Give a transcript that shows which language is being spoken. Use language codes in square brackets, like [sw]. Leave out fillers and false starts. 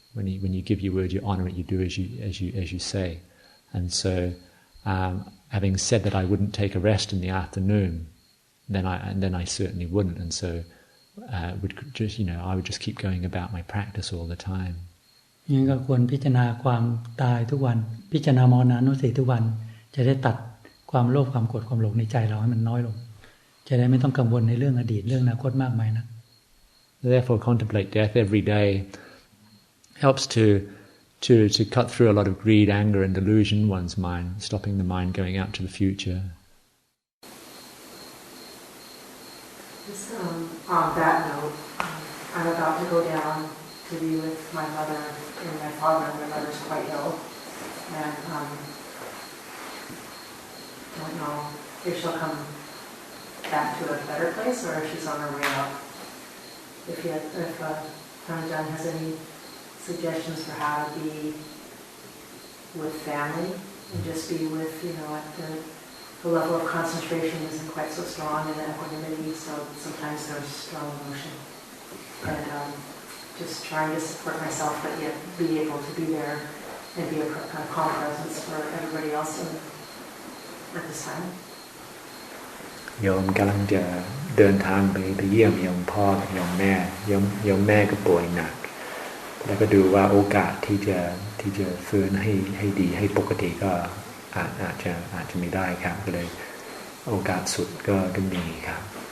[en] When you give your word, you honor it, you do as you say. And so having said that I wouldn't take a rest in the afternoon, then I certainly wouldn't, and so would just I would just keep going about my practice all the time. [th] นี่ก็ควรพิจารณาความตายทุกวันพิจารณามรณานุสติทุกวันจะได้ตัดความโลภความโกรธความหลงในใจเราให้มันน้อยลงจะได้ไม่ต้องกังวลในเรื่องอดีตเรื่องอนาคตมากมายนะ [en] Therefore contemplate death every day helps to cut through a lot of greed, anger and delusion in one's mind, stopping the mind going out to the future. Just on that note, I'm about to go down to be with my mother and my father. My mother's quite ill, and don't know if she'll come back to a better place or if she's on her way out. If John has any suggestions for how to be with family and just be with, at the level of concentration isn't quite so strong in the equanimity, so sometimes there's strong emotion. And just trying to support myself, but yet be able to be there and be a calm presence for everybody else at this time. [th] โยมกำลังจะเดินทางไปเยี่ยมโยมพ่อโยมแม่โยมแม่ก็ป่วยหนักแล้วก็ดูว่าโอกาสที่จะฟื้นให้ดีให้ปกติก็อาจจะไม่ได้ครับก็เลยโอกาสสุดก็มีครับ